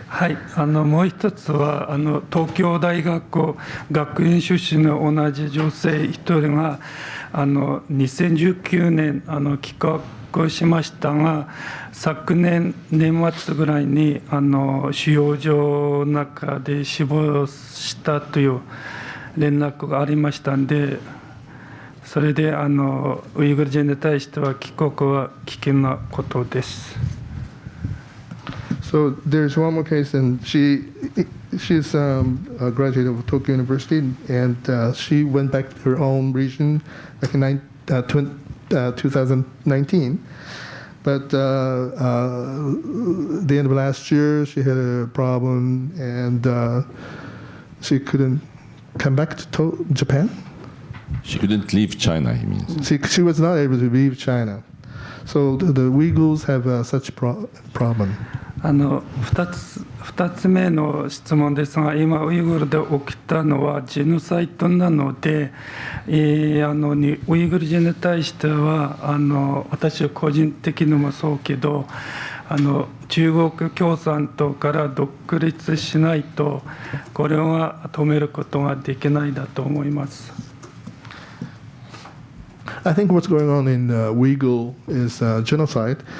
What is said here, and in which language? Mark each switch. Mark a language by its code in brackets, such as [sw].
[ja] はい、もう一つは東京大学学院出身の同じ女性一人が2019年帰国しましたが、昨年年末ぐらいに収容所の中で死亡したという連絡がありましたんで、それでウイグル人に対しては帰国は危険なことです。 [en] So there's one more case, and she's a graduate of Tokyo University, and she went back to her own region back in 2019. But the end of last year, she had a problem, and she couldn't come back to Japan. She couldn't leave China, he means. She was not able to leave China. So the Uyghurs have such problem. [ja] 2つ目の質問ですが、今ウイグルで起きたのはジェノサイドなので、ウイグル人に対しては私は個人的にもそうけど中国共産党から独立しないとこれは止めることができないだと思います。 [en] I think what's going on in Uyghur is genocide.